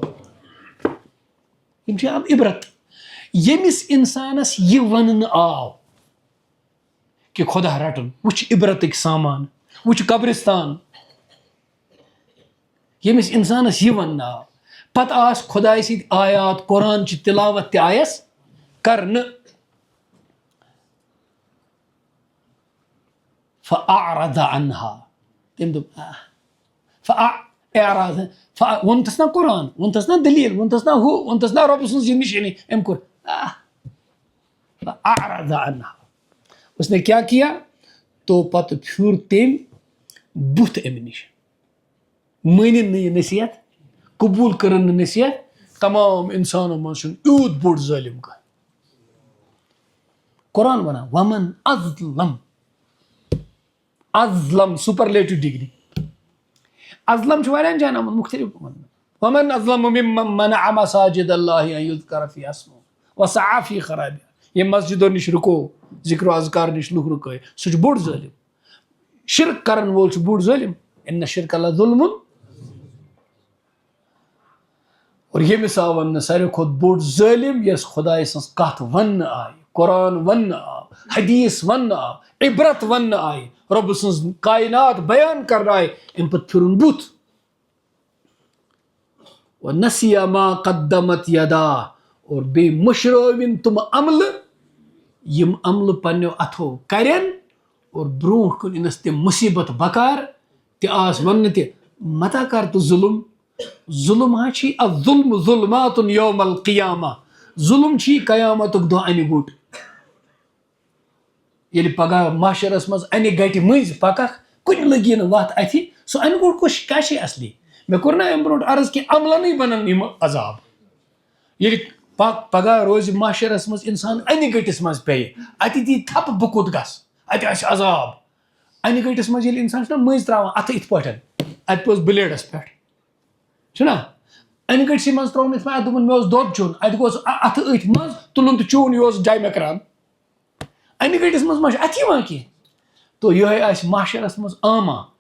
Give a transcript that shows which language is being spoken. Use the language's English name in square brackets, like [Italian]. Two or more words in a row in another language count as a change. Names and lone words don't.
[Kashmiri] یِم چھِ عبرت ییٚمِس اِنسانَس یہِ وَننہٕ آو کہِ خۄدا رَٹُن وٕچھ عبرتٕکۍ سامان وٕچھ قبرستان ییٚمِس اِنسانَس یہِ وَننہٕ آو پَتہٕ آسہِ خۄداے سٕنٛدۍ آیات قۄرانچہِ تِلاوت تہِ آیَس کرنہٕ [Arabic] فَأَعْرَضَ عَنْهَا [Kashmiri] تٔمۍ دوٚپ ووٚنتَس نا قۄران ووٚنتَس نا دٔلیٖل ووٚنتَس نا ہُہ ووٚنتَس نا رۄبہٕ سٕنٛز یہِ نِشٲنی أمۍ کوٚر [Arabic] فَأَعْرَضَ عَنْهَا [Urdu] اس نے کیا کیا [Kashmiri] تو پتہٕ پھیوٗر تٔمۍ بُتھ اَمہِ نِش مٲنِن نہٕ یہِ نصیحت قبوٗل کٔرٕن نہٕ نصیحت تمام اِنسانو منٛز چھُنہٕ یوٗت بوٚڑ ظٲلِم کانٛہہ قۄران وَنان [Arabic] وَمَن اظلم [English] superlative degree [Kashmiri] اظلم چھُ واریاہن جاین آمُت مُختٔلِف وَننہٕ [Arabic] وَمَن اظلم ممن منع مساجد اللہ ان یذکر فیہا اسمہ وسعی فی خرابہا [Kashmiri] ییٚمۍ مسجدو نِش رُکو ذکر و اذکار نِش لُکھ رُکٲے سُہ چھُ بوٚڑ ظٲلِم شرک کرن وول چھُ بوٚڑ ظٲلِم [Arabic] اِنَّ الشِرکَ لَظُلْمٌ [Kashmiri] اور ییٚمِس آو وَننہٕ ساروی کھۄتہٕ بوٚڑ ظٲلِم یۄس خۄداے سٕنٛز کتھ وَننہٕ آیہِ قۄران وَننہٕ آو حدیٖث وَننہٕ آو عبرت وَننہٕ آیہِ رۄبہٕ سٕنٛز کاینات بیان کرنہٕ آیہِ اَمہِ پتہٕ پھِرُن بُتھ [Arabic] وَنَسِیَ مَا قَدَّمَتْ یَداہ [Kashmiri] اور بیٚیہِ مٔشرٲوِن تِم عملہٕ یِم عملہٕ پنٛنیو اَتھو کَرٮ۪ن اور برونٛٹھ کُن یِنَس تِم مُصیٖبت بکار تہِ آسہٕ وَننہٕ تہِ متا کر تہٕ ظُلم ہا چھی [Arabic] الظُلم ظُلمات یوم القیامہ [Kashmiri] ظُلم چھی قیامتُک دۄہ اَنہِ گوٚٹ ییٚلہِ پگاہ معاشرس منٛز اَنہِ گٹہِ مٔنٛزۍ پککھ کُنہِ لٔگی نہٕ وَتھ اَتھِ سُہ اَنہِ گوٚٹ کیٛاہ چھِ اَصلی مےٚ کوٚر نا اَمہِ برونٛٹھ عرض کہِ عملنٕے بنن یِم عذاب ییٚلہِ پگاہ روزِ معاشرس منٛز اِنسان اَنہِ گٔٹِس منٛز پیٚیہِ اَتہِ دی تھپہٕ بہٕ کوٚت گژھٕ اَتہِ آسہِ عذاب اَنہِ گٔٹِس منٛز ییٚلہِ اِنسان چھُنہ مٔنٛزۍ تراوان اَتھٕ یِتھ پٲٹھۍ اَتہِ پیوٚس بٕلیڈَس پٮ۪ٹھ چھُنہ اَنہِ گٔٹسٕے منٛز ترٛووُم یِتھ پٲٹھۍ اَتھ دوٚپُن مےٚ اوس دۄد چیوٚن اَتہِ گوٚژھ اَتھٕ أتھۍ منٛز تُلُن تہٕ چیوٚن یہِ اوس جاے مکران اَنہِ گٔٹِس منٛز ما چھُ اَتھِ یِوان کینٛہہ تو یِہوٚے آسہِ معاشرس منٛز عامہ